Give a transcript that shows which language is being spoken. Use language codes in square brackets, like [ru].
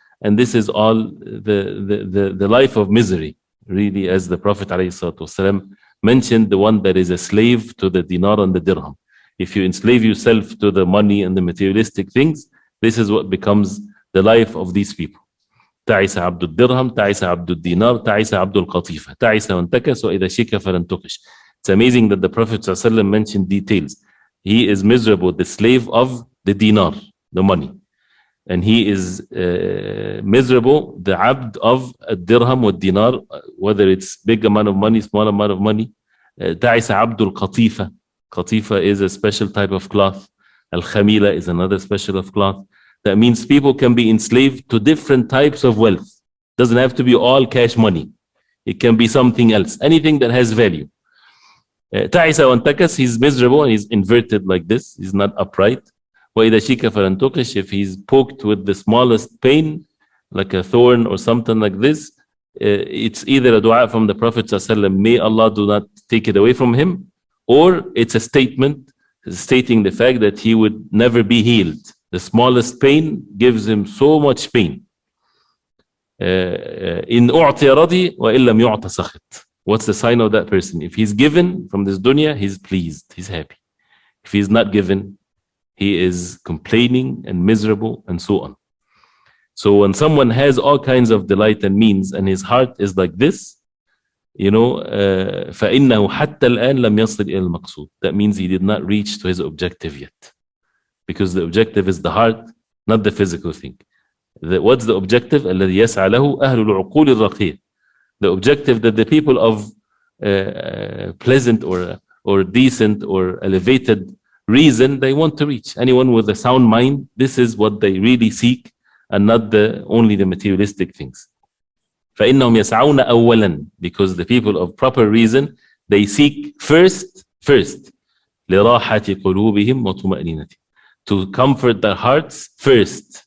[en] And this is all the life of misery, really, as the Prophet ﷺ mentioned, the one that is a slave to the dinar and the dirham. If you enslave yourself to the money and the materialistic things, this is what becomes the life of these people. [ar] تعس عبد الدرهم تعس عبد الدينار تعس عبد القطيفة تعس وانتكس وإذا شيك فلن تقش. [en] It's amazing that the Prophet ﷺ mentioned details. He is miserable, the slave of the dinar, the money. And he is miserable, the abd of a dirham or dinar, whether it's big amount of money, small amount of money. [ar] تعس عبد القطيفة. [en] Qatifa is a special type of cloth. Al-Khamila is another special of cloth. That means people can be enslaved to different types of wealth. Doesn't have to be all cash money. It can be something else, anything that has value. Ta'isa wa antakas, he's miserable and he's inverted like this. He's not upright. Wa idha shika falan tuqish, if he's poked with the smallest pain, like a thorn or something like this, it's either a dua from the Prophet ﷺ, may Allah do not take it away from him, or it's a statement stating the fact that he would never be healed. The smallest pain gives him so much pain. [ar] In أعطي رضي وإن لم يعط سخط. [en] What's the sign of that person? If he's given from this dunya, he's pleased, he's happy. If he's not given, he is complaining and miserable and so on. So when someone has all kinds of delight and means and his heart is like this, you know, [ar] فإنه حتى الآن لم يصل إلى المقصود. [en] That means he did not reach to his objective yet. Because the objective is the heart, not the physical thing. What's the objective? [ar] الذي يسعى له أهل العقول الرقية. [en] The objective that the people of pleasant or decent or elevated reason, they want to reach. Anyone with a sound mind, this is what they really seek, and not only the materialistic things. [ar] فإنهم يسعون أولا, [en] because the people of proper reason, they seek first [ar] لراحة قلوبهم وطمأنينتهم, [en] to comfort their hearts first.